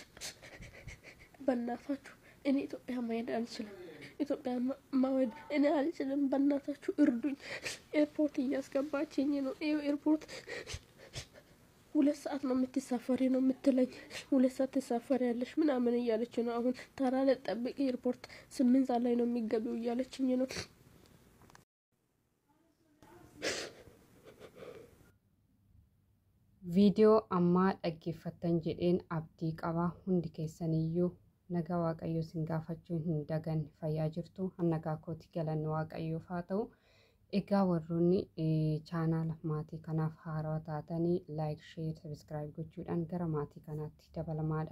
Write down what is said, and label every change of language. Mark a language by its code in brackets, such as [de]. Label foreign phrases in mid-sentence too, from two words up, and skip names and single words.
[am] በእናታችሁ እኔ ኢትዮጵያ መሄድ አልችልም። ኢትዮጵያ መሄድ እኔ አልችልም። በእናታችሁ እርዱኝ። ኤርፖርት እያስገባችኝ ነው። ኤርፖርት 2 ሰዓት ነው የምትሳፈሪ ነው የምትለኝ። 2 ሰዓት ትሳፈሪያለሽ ምናምን እያለች ነው። አሁን ተራ ልጠብቂ ኤርፖርት 8 ሰዓት ላይ ነው የሚገቢው እያለችኝ ነው። [om] Viidiyoo ammaa dhaggeeffattan jedheen abdii qaba. Hundi keessaniyyuu nagaa waaqayyoo sin gaafachuun hin daganne fayyaa jirtu. Nagaa kooti galanni waaqayyoof haa ta'u. Egaa warroonni chaanaala maatii kanaaf haarawaa taatanii like, share, subscribe gochuudhaan gara maatii kanaatti dabalamaadha.